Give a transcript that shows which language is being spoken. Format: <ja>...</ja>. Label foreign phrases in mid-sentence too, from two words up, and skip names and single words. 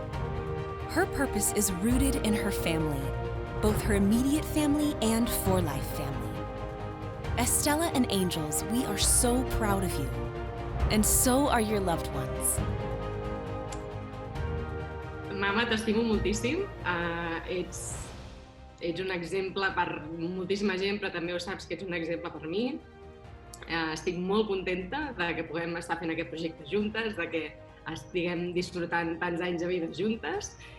<en>Her purpose is rooted in her family, both her immediate family and For Life family. Estela and Ángels, we are so proud of you, and so are your loved ones.</en> <ca>Mama, t'estimo moltíssim. Ets un exemple per moltíssima gent, però també ho saps que ets un exemple per mi. Estic molt contenta de que puguem estar fent aquest projecte juntes, de que estiguem disfrutant tants anys de vida juntes.</ca>